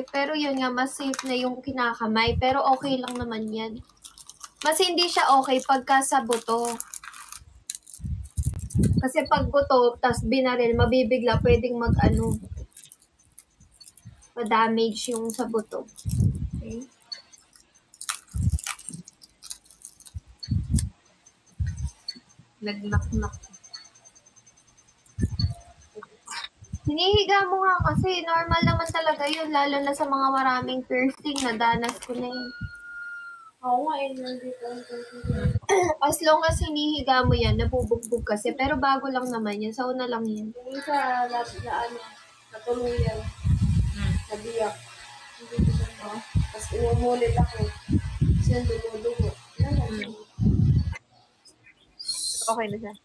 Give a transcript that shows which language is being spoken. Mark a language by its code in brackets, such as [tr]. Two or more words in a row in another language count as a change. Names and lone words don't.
[tl] Pero yun nga, mas safe na yung kinakamay. Pero okay lang naman yan. Mas hindi siya okay pagka sa buto. Kasi pag buto, tas binaril, mabibigla, pwedeng ma-damage yung sa buto. Okay. Nagnak-nak. Hinihiga mo nga kasi normal naman talaga yun, lalo na sa mga maraming piercing, nadanas ko na yun. Oo nga, nandito ang [en] As long as [tl] hinihiga mo yan, nabubugbog kasi, pero bago lang naman yan, sa una lang yan. Yung isa, natuluyan, nabiyak. Hindi ko siya tapos umumulit ako. Siya dumudugo. Okay na siya.